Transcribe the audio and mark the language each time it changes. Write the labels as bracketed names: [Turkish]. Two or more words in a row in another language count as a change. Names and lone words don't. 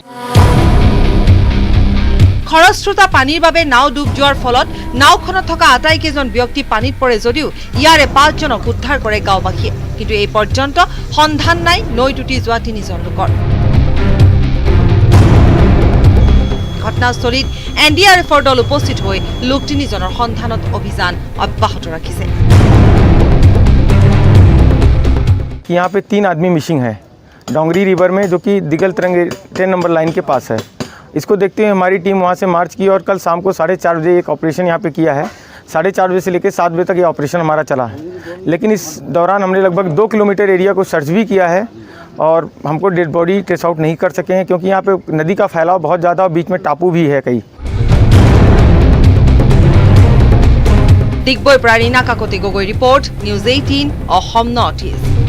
[Assamese] খৰস্ৰোতা পানীৰ বাবে নাও ডুব যোৱাৰ ফলত নাওখনত থকা আটাইকেইজন ব্যক্তি পানীত পৰে যদিও ইয়াৰে 5জনক উদ্ধাৰ কৰে গাঁওবাসীয়ে। কিন্তু এই পৰ্যন্ত সন্ধান নাই নৈত উটি যোৱা 3জন লোকৰ। ঘটনাস্থলীত NDRFৰ দল উপস্থিত হৈ লোক 3জনৰ সন্ধানত অভিযান অব্যাহত ৰাখিছে। [Hindi] यहाँ पे 3 आदमी मिसिंग है डोंगरी रिवर में, जो कि दिगलतरंग 10 नंबर लाइन के पास है। इसको देखते हुए हमारी टीम वहाँ से मार्च की और कल शाम को 4:30 बजे एक ऑपरेशन यहाँ पे किया है। 4:30 बजे से लेकर 7 बजे तक ये ऑपरेशन हमारा चला है। लेकिन इस दौरान हमने लगभग 2 किलोमीटर एरिया को सर्च भी किया है और हमको [English] dead body trace out [Hindi] नहीं कर सके हैं, क्योंकि यहाँ पे नदी का फैलाव बहुत ज़्यादा और बीच में टापू भी है कई। [Assamese] ডিগবৈ প্ৰাৰীণা কাকতি গগৈ ৰিপৰ্ট, নিউজ 18 অসম নৰ্থ ইষ্ট।